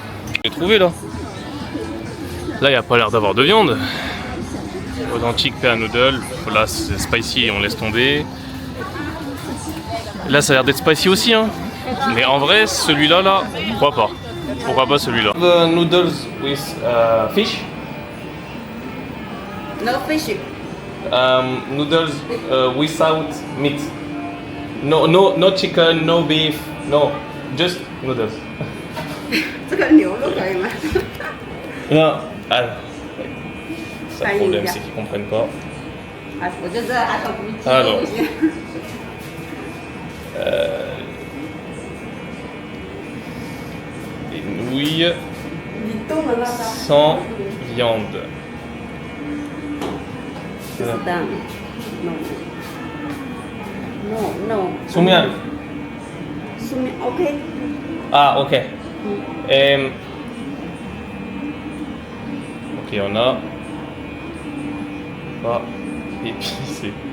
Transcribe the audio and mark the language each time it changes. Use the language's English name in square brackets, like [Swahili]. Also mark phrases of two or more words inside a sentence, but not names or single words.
[French] Je l'ai trouvé là. Là, il n'y a pas l'air d'avoir de viande. Authentique pain noodle. Là, c'est spicy, on laisse tomber. Là, ça a l'air d'être spicy aussi, hein. Mais en vrai, celui-là, là, pourquoi pas? Pourquoi pas celui-là? [English] The noodles with fish. No fish. Noodles without meat. No chicken, no beef, no, just noodles. [Chinese] 这个牛肉可以吗？ [French] Non, ah, ça le problème, c'est qu'ils comprennent pas. [Chinese] 啊，我就知道他都不接。 [French] Alors, des nouilles [Chinese] 你动了那个。 [French] sans viande. [Chinese] 知道。No. [English] No no. Soumian. Soumian, OK. [French] Ah, ok. Ok, on a pas épicé.